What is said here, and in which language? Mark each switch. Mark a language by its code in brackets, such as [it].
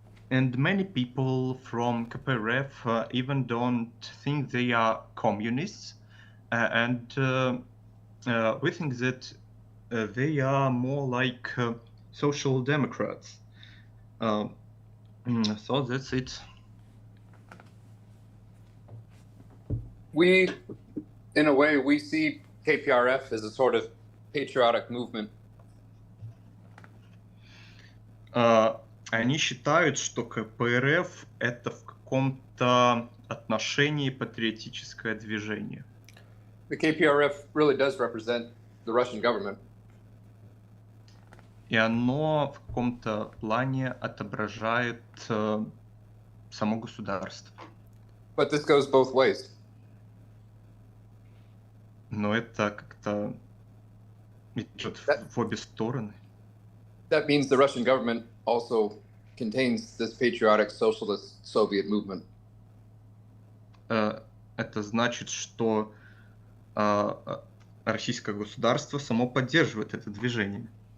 [en] And many people from KPRF even don't think they are communists, and we think that they are more like social democrats. So that's it. We, in a way, we see KPRF as a sort of patriotic movement. [ru] Они считают, что КПРФ это в каком-то отношении патриотическое движение. [en] The KPRF really does represent the Russian government. [ru] И оно в каком-то плане отображает само государство. [en] But this goes both ways. [ru] Но это как-то идет в обе стороны. [en] That means the Russian government also contains this patriotic socialist Soviet movement. [ru] Это значит, что российское государство само поддерживает это движение.